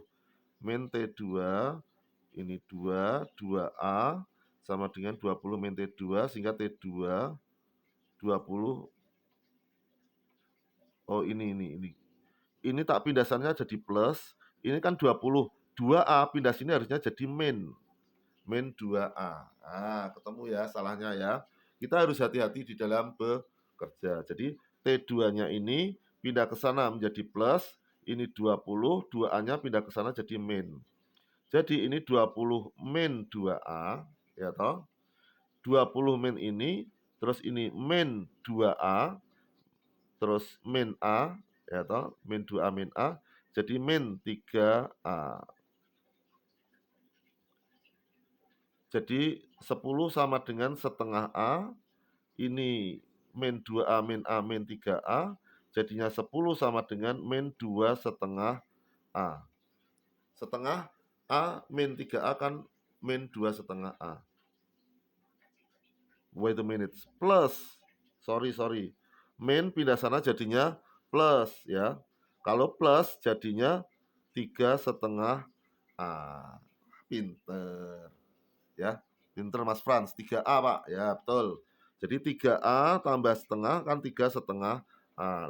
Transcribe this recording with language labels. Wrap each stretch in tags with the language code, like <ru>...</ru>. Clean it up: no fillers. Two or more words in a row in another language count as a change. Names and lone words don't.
<id>Min T2, ini 2, 2A, sama dengan 20 min T2, sehingga T2, 20, oh ini. Ini tak pindahannya jadi plus, ini kan 20, 2A pindah sini harusnya jadi min 2A. Nah, ketemu ya salahnya ya. Kita harus hati-hati di dalam bekerja. Jadi T2-nya ini pindah ke sana menjadi plus, ini 20, 2A-nya pindah ke sana jadi min. Jadi ini 20 min 2A, ya toh. 20 min ini, terus ini min 2A, terus min A, ya toh, min 2A min A, jadi min 3A. Jadi 10 sama dengan setengah A, ini min 2A min A min 3A, jadinya 10 sama dengan min 2 setengah A. Setengah A min 3A kan min 2 setengah A.</id> <en>Wait a minute, plus, sorry.</en> <id>Min pindah sana jadinya plus ya. Kalau plus jadinya 3 setengah A. Pinter. Ya, pinter Mas Frans. 3A Pak, ya betul. Jadi 3A tambah setengah kan 3 setengah A.</id>